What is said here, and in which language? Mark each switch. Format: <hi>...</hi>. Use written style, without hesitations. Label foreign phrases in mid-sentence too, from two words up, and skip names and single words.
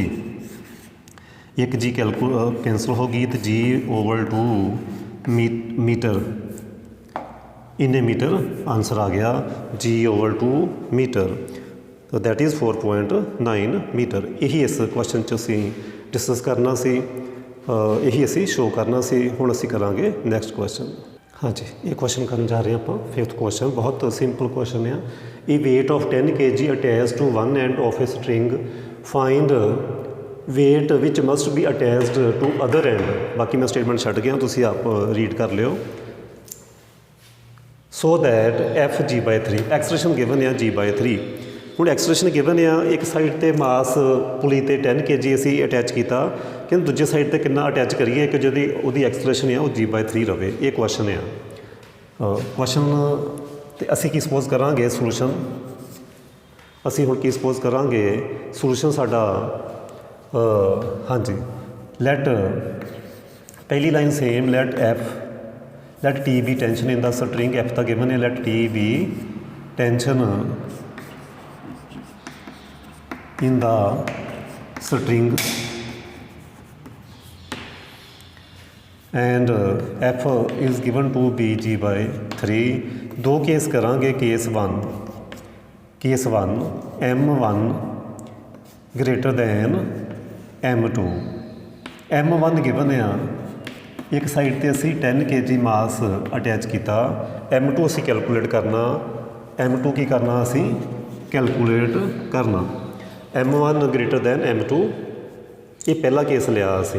<pa>ਇੱਕ G ਕੈਂਸਲ ਹੋ ਗਈ ਅਤੇ</pa> <en>G over 2 meter,</en> <pa>ਇੰਨੇ</pa> <en>meter answer</en> <pa>ਆ ਗਿਆ,</pa> <en>G over 2 meter,</en> <pa>ਤਾਂ</pa> <en>that is 4.9 meter.</en> <pa>ਇਹੀ ਇਸ ਕੁਐਸਚਨ 'ਚ ਅਸੀਂ ਡਿਸਕਸ ਕਰਨਾ ਸੀ, ਇਹੀ ਅਸੀਂ ਸ਼ੋਅ ਕਰਨਾ ਸੀ। ਹੁਣ ਅਸੀਂ ਕਰਾਂਗੇ</pa> <en>next question.</en> <pa>ਹਾਂਜੀ, ਇਹ ਕੁਐਸਚਨ ਕਰਨ ਜਾ ਰਹੇ ਹਾਂ ਆਪਾਂ, 5th ਕੁਐਸਚਨ। ਬਹੁਤ</pa> <en>simple question</en> <pa>ਆ।</pa> <en>ਇਹ weight of 10 kg attached to one end of a string, find weight which must be attached to other end।</en> <pa>ਬਾਕੀ ਮੈਂ ਸਟੇਟਮੈਂਟ ਛੱਡ ਗਿਆ, ਤੁਸੀਂ ਆਪ ਰੀਡ ਕਰ ਲਿਓ।</pa> <en>so that F/G/3, acceleration given ਆ G/3।</en> <pa>ਹੁਣ</pa> <en>acceleration given</en> <pa>ਆ, ਇੱਕ ਸਾਈਡ 'ਤੇ</pa> <en>mass pulley</en> <pa>'ਤੇ 10 kg ਅਸੀਂ ਅਟੈਚ ਕੀਤਾ, ਕਿ ਦੂਜੇ ਸਾਈਡ 'ਤੇ ਕਿੰਨਾ ਅਟੈਚ ਕਰੀਏ ਕਿ ਜਿਹਦੀ ਉਹਦੀ ਐਕਸਲਰੇਸ਼ਨ ਆ ਉਹ G/3 ਰਵੇ। ਇਹ ਕੁਐਸਚਨ ਆ। ਕੁਐਸਚਨ 'ਤੇ ਅਸੀਂ ਕੀ ਸਪੋਜ਼ ਕਰਾਂਗੇ, ਸੋਲੂਸ਼ਨ। ਅਸੀਂ ਹੁਣ ਕੀ ਸਪੋਜ਼ ਕਰਾਂਗੇ, ਸੋਲੂਸ਼ਨ ਸਾਡਾ ਹਾਂਜੀ, ਲੈਟ ਪਹਿਲੀ</pa> <en>line same, let T be tension in the string,</en> <pa>F ਤਾਂ ਗਿਵਨ ਹੈ,</pa> <en>let T be tension in the string and F is given to be G/3।</en> <pa>ਦੋ ਕੇਸ ਕਰਾਂਗੇ। ਕੇਸ 1</pa> <en>M1 greater than M2।</en> <pa>M1 ਗਿਵਨ ਆ, ਇੱਕ ਸਾਈਡ 'ਤੇ ਅਸੀਂ 10 kg ਮਾਸ ਅਟੈਚ ਕੀਤਾ। M2 ਅਸੀਂ ਕੈਲਕੂਲੇਟ ਕਰਨਾ, M2 ਕੀ ਕਰਨਾ, ਅਸੀਂ ਕੈਲਕੂਲੇਟ ਕਰਨਾ।</pa> <en>M1 greater than M2,</en> <pa>ਇਹ ਪਹਿਲਾ ਕੇਸ ਲਿਆ ਅਸੀਂ।</pa>